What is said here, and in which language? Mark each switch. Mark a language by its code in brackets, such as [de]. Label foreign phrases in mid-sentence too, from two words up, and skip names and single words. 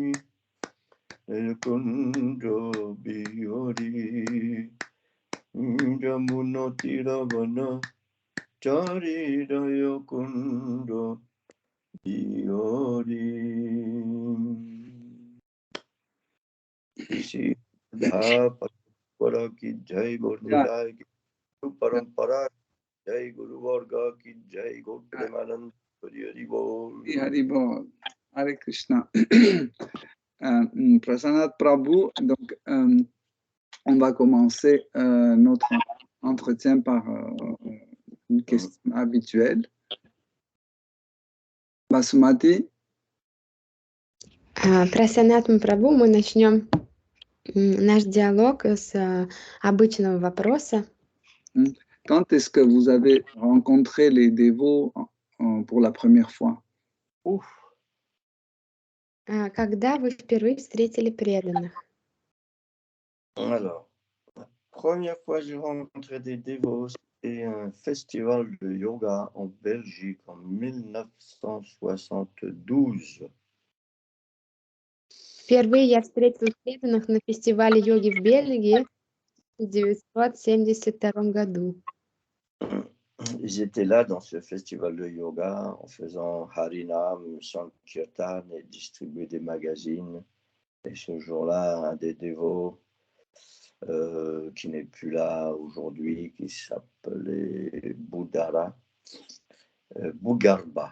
[sa] कुञ्ज बिहारी यमुना तीरवनचारी दया कुञ्ज बिहारी सिद्ध परम्परा की जय गौर की परम्परा जय गुरु वर्ग की जय गौर प्रेमानन्द हरि बोल. हरि बोल। हरे कृष्ण. [fr] Prasanat Prabhu, donc on va commencer notre entretien par une question habituelle. Basumati. [ru] Прасанат Прабху, мы начнем наш диалог с обычного вопроса. [fr] Quand est-ce que vous avez rencontré les dévots pour la première fois? [ru] Когда вы впервые встретили преданных? [fr] Alors, la première fois que j'ai rencontré des dévots, c'était un festival de yoga en Belgique en 1972. [ru] Впервые я встретила преданных на фестивале йоги в Бельгии в 1972 году. [fr] Ils étaient là dans ce festival de yoga en faisant Harinam, Sankirtan et distribuaient des magazines. Et ce jour-là, un des dévots qui n'est plus là aujourd'hui, qui s'appelait Bougarba.